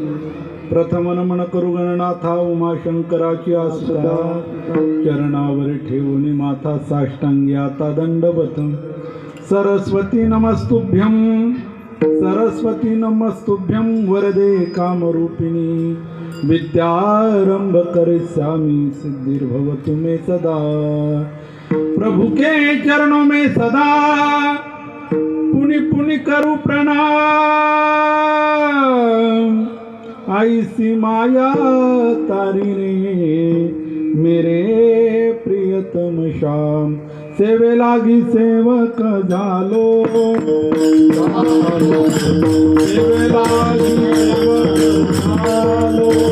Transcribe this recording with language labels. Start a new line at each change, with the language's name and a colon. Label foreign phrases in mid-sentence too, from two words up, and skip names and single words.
Marathi: प्रथम नमन करू गणनाथा उमाशंकराची आसुदा चरणावर ठेवून माथा साष्टांगी आता दंडवत सरस्वती
Sanskrit: नमस्तुभ्यं वरदे कामरूपिणी विद्यारंभ करिष्यामि सिद्धिर्भवतु मे सदा
Hindi: प्रभु के चरणों में सदा पुनि पुनि करूं प्रणाम ऐसी माया तारी रे मेरे प्रियतम श्याम
Marathi: सेवे लागी सेवक झालो सेवे लागी सेवक झालो